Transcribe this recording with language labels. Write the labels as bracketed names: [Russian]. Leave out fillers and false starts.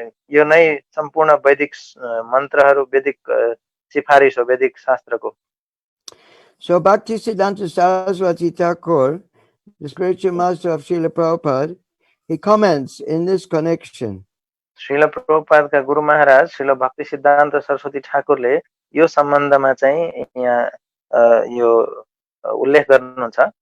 [Nepali] यो नै सम्पूर्ण वैदिक मन्त्रहरू, वैदिक सिफारिस हो वैदिक शास्त्रको। [English] So Bhaktisiddhanta Saraswati Thakur, the spiritual master of Srila Prabhupada, he comments in this connection. [Nepali] Srila प्रभुपादका Guru Maharaj Srila भक्ति सिद्धान्त सरस्वती ठाकुरले यो सम्बन्धमा चाहिँ यहाँ यो उल्लेख गर्नुहुन्छ।